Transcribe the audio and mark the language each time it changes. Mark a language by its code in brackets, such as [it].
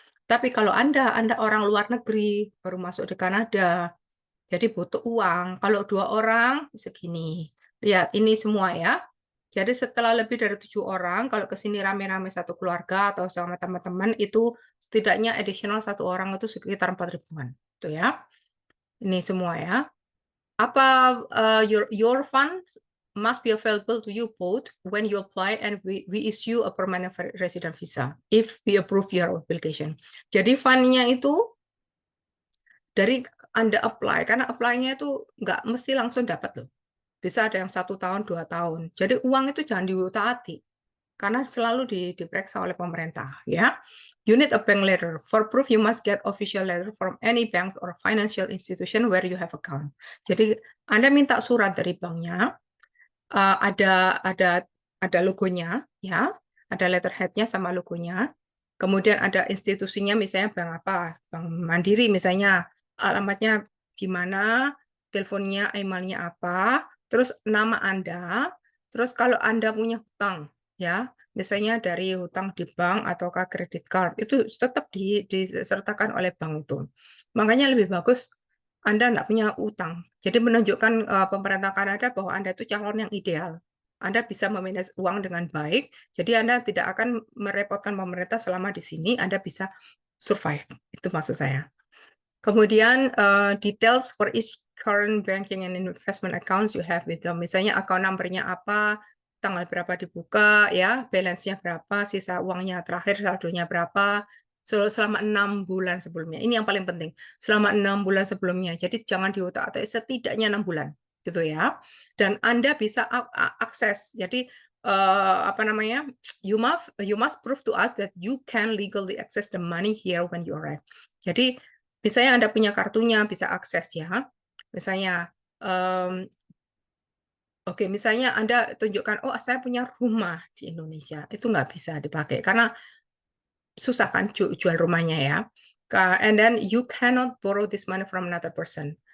[id] Tapi kalau Anda orang luar negeri, baru masuk di Kanada, jadi butuh uang. Kalau 2 orang, segini. Lihat, ini semua ya. Jadi setelah lebih dari 7 orang, kalau ke sini rame-rame satu keluarga atau sama teman-teman, itu setidaknya additional 1 orang itu sekitar 4 ribuan. Itu ya. Ini semua ya. Apa [en] your fund must be available to you both when you apply and we issue a permanent resident visa if we approve your application. [id] Jadi fund-nya itu dari Anda apply, karena apply-nya itu nggak mesti langsung dapat loh. Bisa ada yang 1 tahun, 2 tahun. Jadi uang itu jangan diutak-atik, karena selalu diperiksa oleh pemerintah. [en] Ya, you need a bank letter. For proof, you must get official letter from any bank or financial institution where you have account. [id] Jadi Anda minta surat dari banknya, ada logonya, ya, ada letterhead-nya sama logonya. Kemudian ada institusinya, misalnya bank apa, Bank Mandiri misalnya, alamatnya gimana, teleponnya, emailnya apa, terus nama Anda, terus kalau Anda punya hutang, ya, misalnya dari hutang di bank ataukah kredit card, itu tetap disertakan oleh bank itu. Makanya lebih bagus Anda nggak punya utang. Jadi menunjukkan pemerintah Kanada bahwa Anda itu calon yang ideal. Anda bisa memanage uang dengan baik, jadi Anda tidak akan merepotkan pemerintah selama di sini, Anda bisa survive. Itu maksud saya. Kemudian [en] details for each current banking and investment accounts you have with them. [id] Misalnya account number-nya apa, tanggal berapa dibuka, ya, balance-nya berapa, sisa uangnya terakhir saldonya berapa, selama 6 bulan sebelumnya. Ini yang paling penting. Selama 6 bulan sebelumnya. Jadi jangan diutak-atik, setidaknya 6 bulan, gitu ya. Dan Anda bisa akses. Jadi apa namanya? [en] You must prove to us that you can legally access the money here when you arrive. [id] Jadi misalnya Anda punya kartunya, bisa akses ya. Misalnya, oke, misalnya Anda tunjukkan, oh saya punya rumah di Indonesia, itu nggak bisa dipakai karena susah kan jual rumahnya ya. [en] And then you cannot borrow this money from another person.